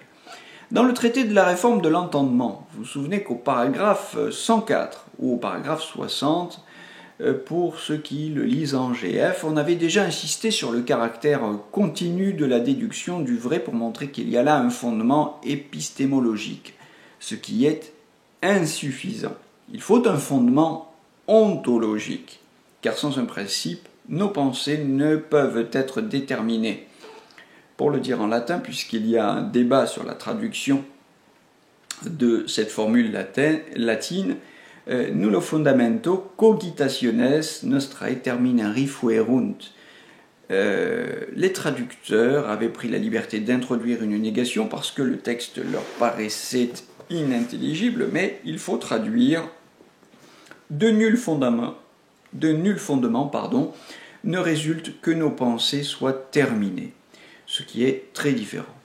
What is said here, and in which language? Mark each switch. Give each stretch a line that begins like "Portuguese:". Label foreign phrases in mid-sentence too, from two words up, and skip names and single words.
French: Dans le traité de la réforme de l'entendement, vous vous souvenez qu'au paragraphe 104 ou au paragraphe 60, pour ceux qui le lisent en GF, on avait déjà insisté sur le caractère continu de la déduction du vrai pour montrer qu'il y a là un fondement épistémologique, ce qui est insuffisant. Il faut un fondement ontologique, car sans un principe, nos pensées ne peuvent être déterminées. Pour le dire en latin, puisqu'il y a un débat sur la traduction de cette formule latine,
Latin: nullo fundamento cogitationes nostrae terminari fuerunt.
French: Les traducteurs avaient pris la liberté d'introduire une négation parce que le texte leur paraissait inintelligible, mais il faut traduire de nul fondement, ne résulte que nos pensées soient terminées, ce qui est très différent.